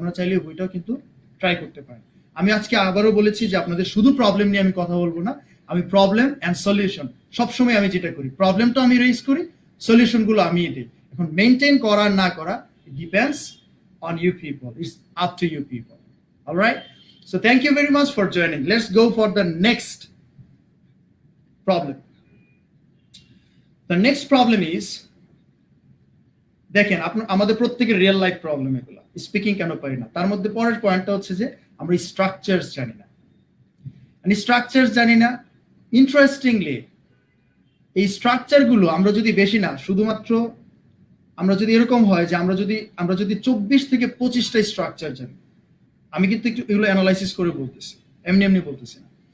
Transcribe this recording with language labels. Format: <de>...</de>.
<bn>আপনারা চাইলে বইটাও কিন্তু ট্রাই করতে পারেন। আমি আজকে আবারও বলেছি যে আপনাদের শুধু প্রবলেম নিয়ে আমি কথা বলবো না, আমি প্রবলেম এন্ড সলিউশন সবসময় আমি যেটা করি, প্রবলেমটা আমি রেজ করি, সলিউশন গুলো আমি দিই। এখন মেনটেন করা না করা</bn> <en>Depends on you people. It's up to you people. All right. So thank you very much for joining. Let's go for the next problem. The next problem is,</en> <bn>দেখেন আমাদের প্রত্যেকের রিয়েল লাইফ প্রবলেম এগুলো, speaking কেন পারি না। তার মধ্যে পরের পয়েন্টটা হচ্ছে যে আমরা স্ট্রাকচারস জানি না। স্ট্রাকচারস জানি না, ইন্টারেস্টিংলি এই স্ট্রাকচার গুলো আমরা যদি বেশি না, শুধুমাত্র আমরা যদি এরকম হয় যে আমরা যদি 24 থেকে 25টা স্ট্রাকচার জানি, আমি কিন্তু একটু এগুলো অ্যানালাইসিস করে বলতেছি, এমনি বলতেছি না।</bn>